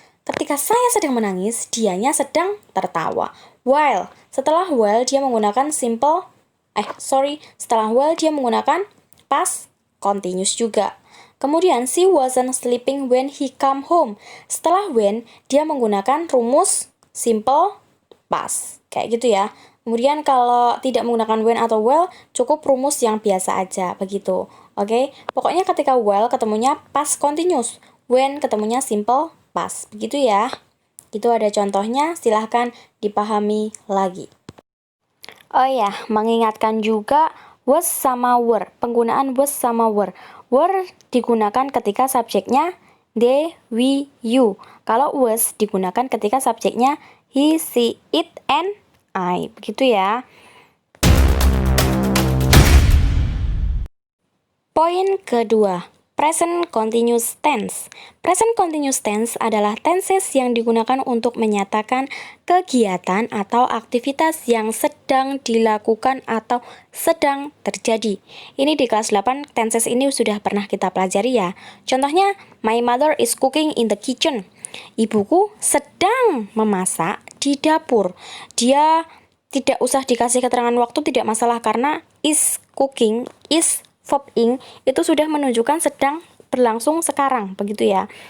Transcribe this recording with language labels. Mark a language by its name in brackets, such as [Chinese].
[Indonesian] Ketika saya sedang menangis, dianya sedang tertawa. While, setelah while dia menggunakan setelah while dia menggunakan past continuous juga. Kemudian, [English] she wasn't sleeping when he come home. [Indonesian] Setelah when, dia menggunakan rumus simple past. Kayak gitu ya. Kemudian kalau tidak menggunakan when atau well, cukup rumus yang biasa aja, begitu. Oke? Pokoknya ketika well ketemunya past continuous. When ketemunya simple past. Begitu ya. Itu ada contohnya, silahkan dipahami lagi. Oh ya, mengingatkan juga was sama were. Penggunaan was sama were. Were digunakan ketika subjeknya they, we, you. Kalau was digunakan ketika subjeknya he, she, it, and I. Begitu ya. Poin kedua, present continuous tense. Present continuous tense adalah tenses yang digunakan untuk menyatakan kegiatan atau aktivitas yang sedang dilakukan atau sedang terjadi. Ini di kelas 8, tenses ini sudah pernah kita pelajari ya. [English] Contohnya, my mother is cooking in the kitchen. [Indonesian] Ibuku sedang memasak di dapur. Dia tidak usah dikasih keterangan waktu, tidak masalah karena is cooking, is verb ing itu sudah menunjukkan sedang berlangsung sekarang, begitu ya.